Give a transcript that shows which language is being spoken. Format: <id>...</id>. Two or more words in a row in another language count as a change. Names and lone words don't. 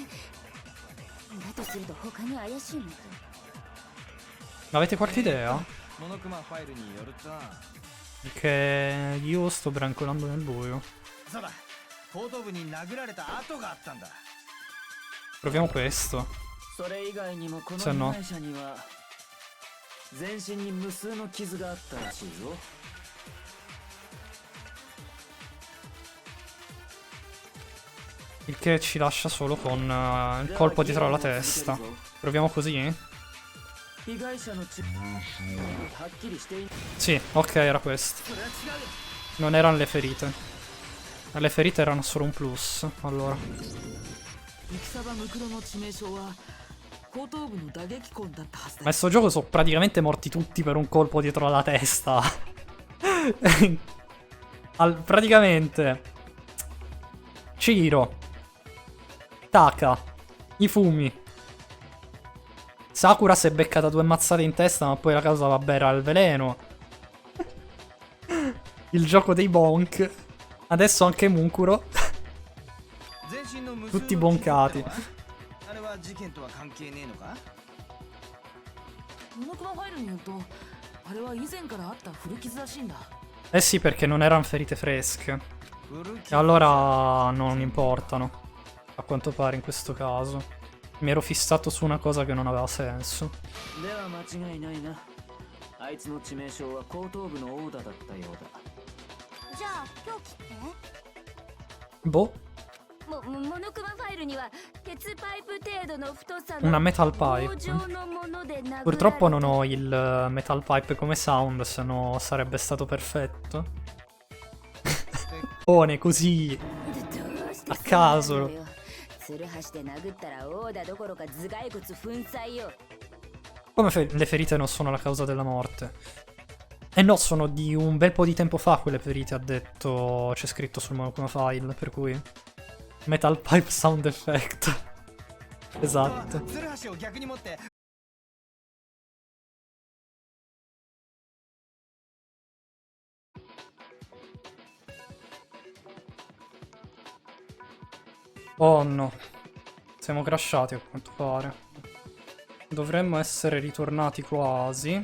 <ja>だとすると他に怪しいのと</ja> <it>Avete qualche idea?</it> <ja>モノクマファイルによると</ja> <it>Perché io sto brancolando nel buio.</it> <ja>そうだ後頭部に殴られた跡があったんだ</ja> <it>Proviamo questo.</it> <ja>それ以外にもこのせーの被害者には全身に無数の傷があったらしいぞ</ja> <it>Il che ci lascia solo con il colpo dietro la testa. Proviamo così?</it> <ja>被害者の血はっきりしていない</ja> <it>Sì, ok, era questo. Non erano le ferite. Le ferite erano solo un plus. Allora.</it> <ja>イクサバムクロの致命傷は後頭部の打撃痕だったはずだ</ja> <it>Ma in sto gioco sono praticamente morti tutti per un colpo dietro la testa. Praticamente Chihiro, Taka, Ifumi, Sakura si è beccata 2 mazzate in testa, ma poi la causa, vabbè, era il veleno. Il gioco dei bonk. Adesso anche Mukuro.</it> <ja>全身の無数の</ja> <it>Tutti boncati.</it> <ja>あれは事件とは関係ねえのかモノクマファイルによるとあれは以前からあった古傷らしいんだ</ja> <it>Eh sì, perché non erano ferite fresche.</it> <ja>古</ja> <it>E</it> <ja>き</ja> <it>allora non importano. A quanto pare in questo caso. Mi ero fissato su una cosa che non aveva senso.</it> <ja>では間違いないなあいつの致命傷は後頭部の殴打だったようだじゃあ凶器って</ja> <it>Boh,</it> <ja>モノクマファイルには鉄パイプ程度の太さの</ja> <it>una metal</it> <ja>棒</ja> <en>pipe.</en> <ja>状のもので殴られ</ja> <it>Purtroppo non ho il</it> <en>metal pipe</en> <it>come sound, se no sarebbe stato perfetto. Così.</it> <ja>どうして</ja> <it>A caso.</it> <ja>そうなのよツルハシで殴ったら殴打どころか頭蓋骨粉砕よ</ja> <it>Come le ferite non sono la causa della morte? Eh no, sono di un bel po' di tempo fa quelle ferite, ha detto. C'è scritto sul Monokuma file, per cui.</it> <en>Metal pipe sound effect.</en> <it>Esatto.</it> <ja>ツルハシを逆に持って</ja> <it>Oh no. Siamo crashati a quanto pare. Dovremmo essere ritornati quasi.</it>